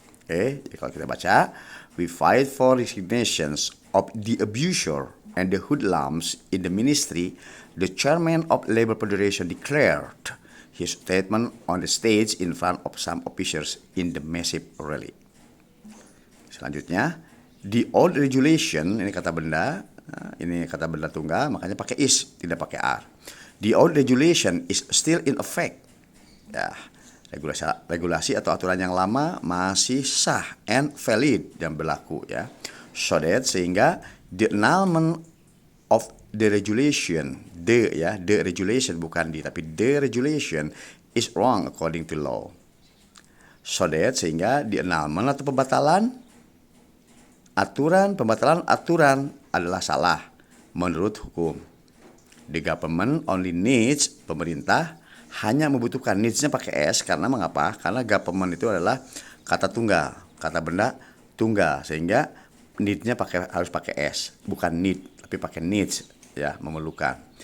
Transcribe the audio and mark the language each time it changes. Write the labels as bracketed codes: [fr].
[id] Oke, jadi kalau kita baca, [en] we fight for resignations of the abuser and the hoodlums in the ministry. The chairman of Labor Federation declared his statement on the stage in front of some officers in the massive rally. [id] Selanjutnya, [en] the old regulation, [id] ini kata benda, ini kata benda tunggal, makanya pakai is, tidak pakai are. [en] The old regulation is still in effect. [id] Ya, regulasi atau aturan yang lama masih sah [en] and valid [id] yang berlaku ya. [en] So that [id] sehingga [en] the annulment of the regulation, the regulation [id] bukan tapi [en] the regulation is wrong according to law. So that [id] sehingga [en] the annulment [id] atau pembatalan aturan adalah salah menurut hukum. [en] The government only needs, [id] pemerintah hanya membutuhkan, needs-nya pakai S karena mengapa? Karena government itu adalah kata tunggal, kata benda tunggal, sehingga need-nya harus pakai S, bukan need tapi pakai needs ya, memerlukan.